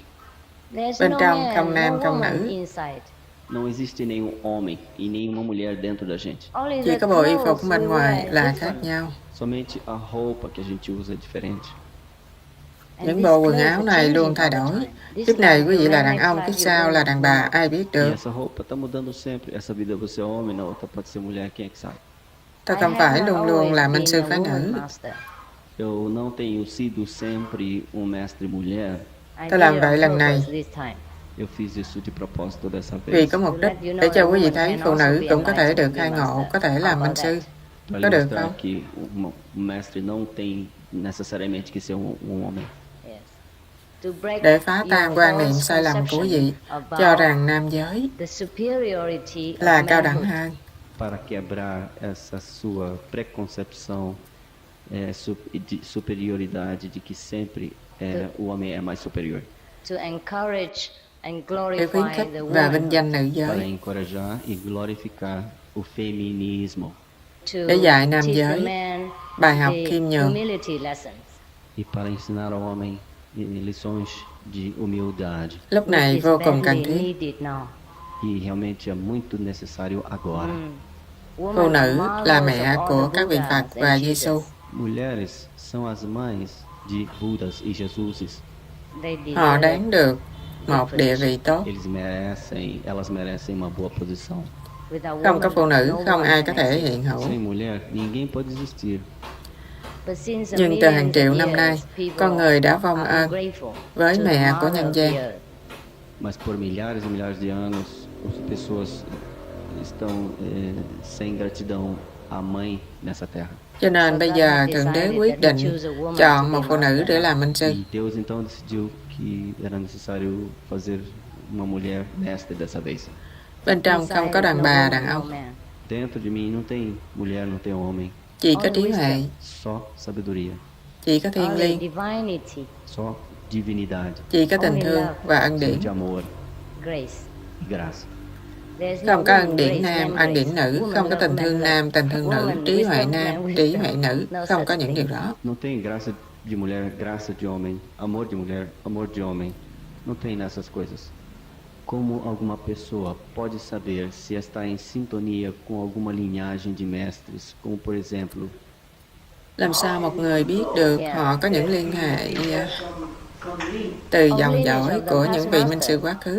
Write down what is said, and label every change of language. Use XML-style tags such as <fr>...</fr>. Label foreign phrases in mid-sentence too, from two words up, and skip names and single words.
<vi>Bên trong không nam không nữ,</vi> <pt>Não existe nenhum homem e nenhuma mulher dentro da gente.</pt> <vi>chỉ có bộ y phục bên ngoài là khác nhau.</vi> <pt>Somente a roupa que a gente usa é diferente.</pt> <vi>Những bộ quần áo này luôn thay đổi. Kiếp này quý vị là đàn ông, kiếp sau là đàn bà, ai biết</vi> <pt>E</pt> <vi>được.</vi> <pt>essa roupa está mudando sempre. Essa vida você é homem, na outra pode ser mulher, quem é que sabe?</pt> <vi>Tôi không phải luôn luôn là minh sư phái nữ.</vi> <pt>Eu não tenho sido sempre mestre mulher.</pt> <vi>Tôi làm vậy lần này</vi> <pt>Eu fiz isso de propósito dessa</pt> <vi>vì</vi> <pt>vez.</pt> <vi>có mục đích để cho quý vị thấy phụ nữ cũng có thể được khai ngộ, có thể làm minh sư.</vi> <pt>Para</pt> <vi>Có được</vi> <pt>mostrar</pt> <vi>không?</vi> <pt>que mestre não tem necessariamente que ser homem.</pt> <vi>Để phá tan quan niệm sai lầm của quý vị cho rằng nam giới là cao đẳng hơn.</vi> <pt>Para quebrar essa sua preconcepção de superioridade de que sempre o homem é mais superior.</pt> <vi>Để khuyến khích và vinh danh nữ</vi> <pt>Para</pt> <vi>giới.</vi> <pt>encorajar e glorificar o feminismo.</pt> <vi>Để dạy nam giới bài học khiêm nhường.</vi> <pt>E para ensinar ao homem lições de humildade.</pt> <vi>Lúc này vô cùng cần thiết.</vi> <pt>E realmente é muito necessário agora.</pt> <vi>Phụ nữ là mẹ của các vị Phật và Giêsu.</vi> <pt>Mulheres são as mães de Budas e Jesuses.</pt> <vi>Họ đáng được một địa vị tốt.</vi> <pt>Elas merecem uma boa posição.</pt> <vi>Không có phụ nữ, không ai có thể hiện hữu.</vi> <pt>Sem mulher, ninguém pode existir.</pt> <vi>Nhưng từ hàng triệu năm nay, con người đã vong ơn với mẹ của nhân gian.</vi> <pt>Mas por milhares e milhares de anos, as pessoas estão sem gratidão à mãe nessa terra.</pt> <vi>Cho nên bây giờ Thượng Đế quyết định chọn một phụ nữ để làm minh sư.</vi> <pt>E Deus então decidiu que era necessário fazer uma mulher mestre dessa vez.</pt> <vi>Bên trong không có đàn bà, đàn ông.</vi> <pt>Dentro de mim não tem mulher, não tem homem.</pt> <vi>Chỉ có trí huệ,</vi> <pt>Só sabedoria,</pt> <vi>chỉ có thiên liêng,</vi> <pt>só divinidade,</pt> <vi>chỉ có tình thương và ân điển.</vi> <pt>de amor e graça.</pt> <vi>Không có ân điển nam, ân điển nữ, không có tình thương nam, tình thương nữ, trí huệ nam, trí huệ nữ, không có những điều đó.</vi> <pt>Não tem graça de mulher, graça de homem, amor de mulher, amor de homem. Não tem nessas coisas. Como alguma pessoa pode saber se está em sintonia com alguma linhagem de mestres, como por exemplo,</pt> <vi>Làm sao một người biết được họ có những liên hệ từ dòng dõi của những vị minh sư quá khứ?</vi>